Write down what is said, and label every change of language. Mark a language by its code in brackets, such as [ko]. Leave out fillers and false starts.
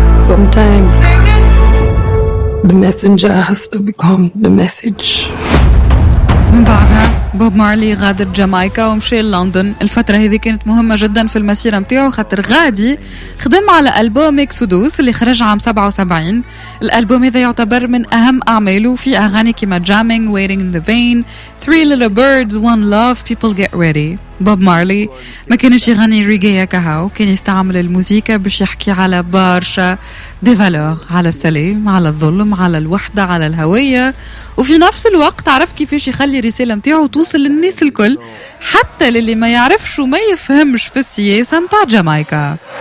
[en] Sometimes the messenger has to become the message. [ar] من بعدها بوب مارلي غادر جامايكا ومشي لندن. الفترة هذه كانت مهمة جدا في المسيرة متاعه، خاطر غادي خدم على ألبوم إكسودوس اللي خرج عام 77. الألبوم هذا يعتبر من أهم أعماله، في أغاني كما Jamming, Waiting in the Vein, Three Little Birds, One Love, People Get Ready. بوب مارلي ما كانش يغني ريغي كهو، كان يستعمل الموسيقى باش يحكي على بارشا دي فالور، على السلام، على الظلم، على الوحدة، على الهوية، وفي نفس الوقت عرف كيفاش يخلي رسالة متاعه توصل للناس الكل، حتى للي ما يعرفش وما يفهمش في السياسة متاع جامايكا.